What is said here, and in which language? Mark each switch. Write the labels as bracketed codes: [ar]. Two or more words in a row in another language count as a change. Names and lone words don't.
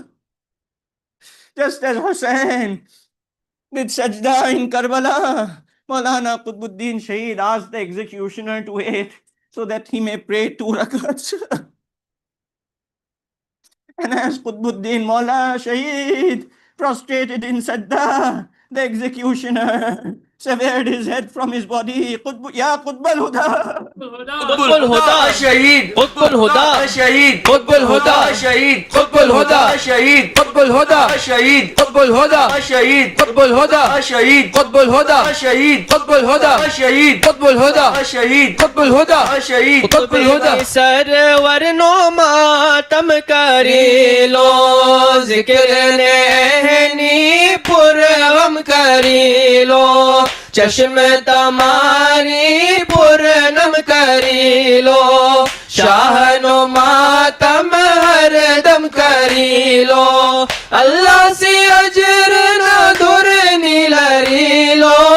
[en] Just as Husain did sajda in Karbala, Maulana Qutbuddin Shaheed asked the executioner to wait so that he may pray 2 rakats. And as Qutbuddin Maula Shaheed prostrated in sajda, the executioner severed his head from his body. [ar] يا قطب الهدى. قطب الهدى شهيد. قطب الهدى شهيد. قطب الهدى شهيد. قطب الهدى شهيد. قطب الهدى شهيد. قطب الهدى شهيد. قطب الهدى شهيد. قطب الهدى شهيد. قطب الهدى شهيد. قطب الهدى شهيد. قطب الهدى شهيد. قطب الهدى [gu] સરવર નો માતમ કરી લો જિક્ર ને પુરગમ કરી લો ચશ્મ તમારી પૂર્ણમ કરી લો શાહનો માતમ હર દમ કરી લો અલ્લાહ સે અજર ન દૂર નીલરી લો